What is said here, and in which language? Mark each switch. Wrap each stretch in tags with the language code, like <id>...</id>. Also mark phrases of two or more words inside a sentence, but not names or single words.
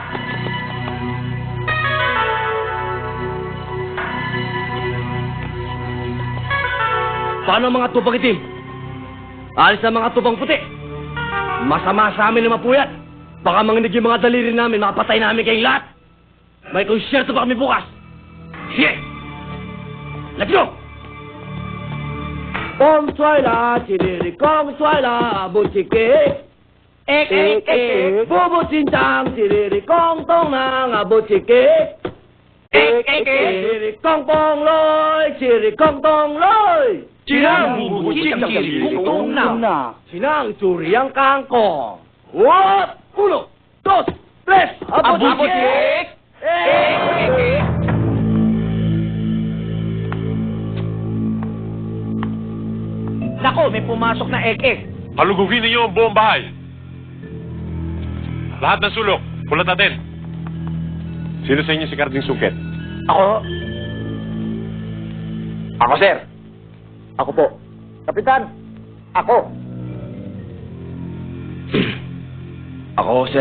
<tl>Paano ang mga tupang itim? Alis na mga tupang puti. Masama sa amin na mapuyat. Baka manginig yung mga daliri namin, makapatay namin kayong lahat. May konsyerto pa kami bukas. Sige!</tl> <en>Let's go! Kong suayla, chiriri kong suayla, buchike. Ek, ek, ek, bubu cincang, chiriri kong tong nang, buchike. Ek, ek, ek, chiriri kong pong loy, chiriri kong tong loy. Sinang bubucik chiri kong na. Sinang curi ang kangkong. What? 1, 2, 3. Abucik!</en> <tl>Nako, may pumasok na ek-ek. Halugugin ninyo ang buong bahay. Lahat ng sulok, pulat natin. Sino sa inyo si Carding Sungkit? Ako, sir. Ako po. Kapitan, ako. Ako, sir.</tl>